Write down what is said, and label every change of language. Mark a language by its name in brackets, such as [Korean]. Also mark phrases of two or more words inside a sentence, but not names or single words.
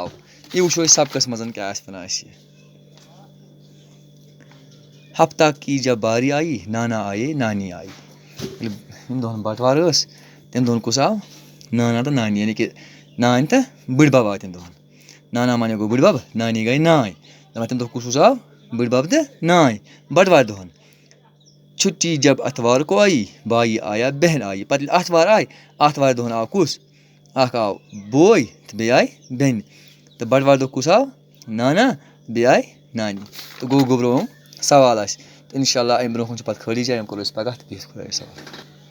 [Kashmiri] یہِ وٕچھو أسۍ سبقس منٛز کیٛاہ آسہِ وَنان اَسہِ یہِ. [Urdu] ہفتہ کی جب باری آیی نانا آیے نانی آیی. [Kashmiri] ییٚلہِ ییٚمہِ دۄہن بٹوار ٲس تَمہِ دۄہن کُس آو نانا تہٕ نانی. یعنی کہ نانۍ تہٕ بٕڈبب آے تَمہِ دۄہن. نانا مانے گوٚو بٕڈبب نانی گٔے نانۍ. دپان تَمہِ دۄہ کُس آو بٕڈبب تہٕ نانۍ بٹوارِ دۄہن. [Urdu] چھُٹی جب اتوار کو آیی بائی آیا بہن آیی. [Kashmiri] پتہٕ ییٚلہِ آتھوار آے آتھوارِ دۄہن آو کُس اکھ آو بوے تہٕ بیٚیہِ آیہِ بیٚنہِ. تہٕ بٹوارِ دۄہ کُس آو نانا بیٚیہِ آیہِ نانی. تہٕ گوٚو گوٚبرو یِم سوال اَسہِ. تہٕ [Arabic] اِنشاء اللہ [Kashmiri] اَمہِ برونٛہہ کُن چھِ پتہٕ خٲلی جاے یِم کرو أسۍ پگاہ تہٕ بِہِتھ خۄدایَس حوالہٕ.